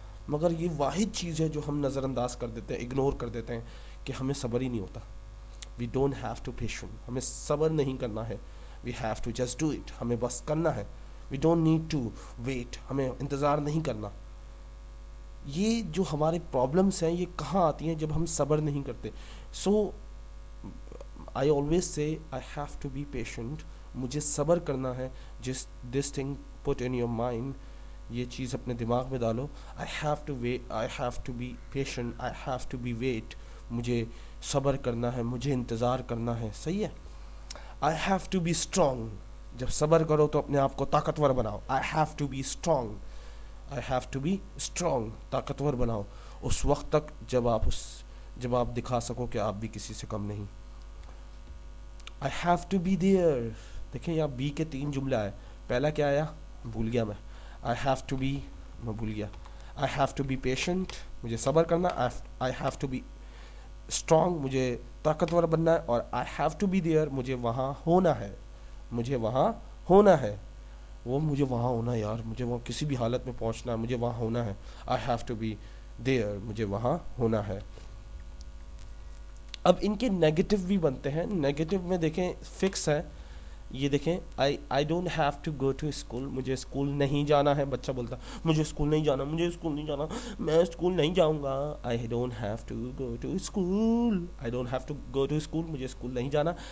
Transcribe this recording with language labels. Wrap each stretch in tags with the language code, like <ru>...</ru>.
<ur>مگر یہ واحد چیز ہے جو ہم نظر انداز کر دیتے ہیں, اگنور کر دیتے ہیں, کہ ہمیں صبر ہی نہیں ہوتا.</ur> <en>we don't have to patient,</en> <ur>ہمیں صبر نہیں کرنا ہے.</ur> <en>we have to just do it,</en> <ur>ہمیں بس کرنا ہے.</ur> <en>we don't need to wait,</en> <ur>ہمیں انتظار نہیں کرنا. یہ جو ہمارے پرابلمس ہیں یہ کہاں آتی ہیں, جب ہم صبر نہیں کرتے.</ur> <en>so I always say I have to be patient,</en> <ur>مجھے صبر کرنا ہے.</ur> <en>This thing put in your mind,</en> <ur>یہ چیز اپنے دماغ میں ڈالو.</ur> <en>I have to wait, I have to be patient, I have to be wait,</en> <ur>مجھے صبر کرنا ہے, مجھے انتظار کرنا ہے. صحیح ہے.</ur> <en>I have to be strong,</en> <ur>جب صبر کرو تو اپنے آپ کو طاقتور بناؤ.</ur> <en>I have to be strong,</en> <ur>I have to be strong, طاقتور بناؤ اس وقت تک جب آپ دکھا سکو کہ آپ بھی کسی سے کم نہیں.</ur> <en>I have to be there.</en> <ur>دیکھیں یہاں بی کے 3 جملہ ہے. پہلا کیا آیا, بھول گیا میں.</ur> <en>I have to be,</en> <ur>میں بھول گیا.</ur> <en>I have to be patient,</en> <ur>مجھے صبر کرنا.</ur> <en>I have to be strong,</en> <ur>مجھے طاقتور بننا ہے. اور</ur> <en>I have to be there,</en> <ur>مجھے وہاں ہونا ہے. مجھے وہاں ہونا ہے. وہ مجھے وہاں ہونا ہے یار, مجھے وہاں کسی بھی حالت میں پہنچنا ہے, مجھے وہاں ہونا ہے.</ur> <en>I have to be there,</en> <ur>مجھے وہاں ہونا ہے. اب ان کے نیگیٹو بھی بنتے ہیں. نیگیٹو میں دیکھیں فکس ہے. یہ دیکھیں</ur> <en>I don't have to go to school,</en> <ur>مجھے اسکول نہیں جانا ہے. بچہ بولتا مجھے اسکول نہیں جانا, مجھے اسکول نہیں جانا, میں اسکول نہیں جاؤں گا.</ur> <en>I don't have to go to school, I don't have to go to school,</en> <ur>مجھے اسکول نہیں جانا.</ur>